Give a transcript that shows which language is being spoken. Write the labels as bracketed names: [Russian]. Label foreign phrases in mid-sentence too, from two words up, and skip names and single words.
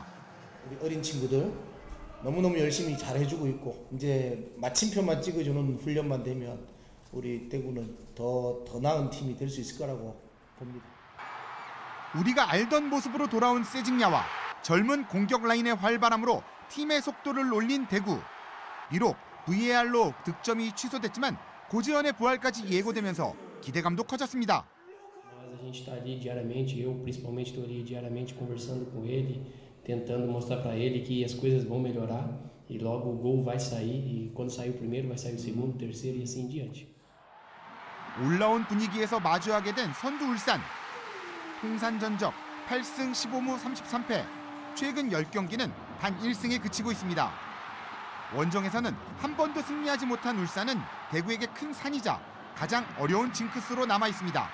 [Korean] 우리 어린 친구들 너무너무 열심히 잘해주고 있고 이제 마침표만 찍어주는 훈련만 되면 우리 대구는 더 나은 팀이 될 수 있을 거라고 봅니다. 우리가 알던 모습으로 돌아온 세징야와 젊은 공격 라인의 활발함으로 팀의 속도를 올린 대구. 비록 VAR로 득점이 취소됐지만 고지현의 부활까지 예고되면서 기대감도 커졌습니다. [Portuguese] A gente está ali diariamente, eu principalmente estou ali diariamente conversando com ele, tentando mostrar para ele que as coisas vão melhorar e logo o gol vai sair e quando sair o primeiro vai sair o segundo, o terceiro e assim em diante. [Korean] 올라온 분위기에서 마주하게 된 선두 울산. 통산 전적 8승 15무 33패. 최근 10경기는 단 1승에 그치고 있습니다. 원정에서는 한 번도 승리하지 못한 울산은 대구에게 큰 산이자 가장 어려운 징크스로 남아 있습니다.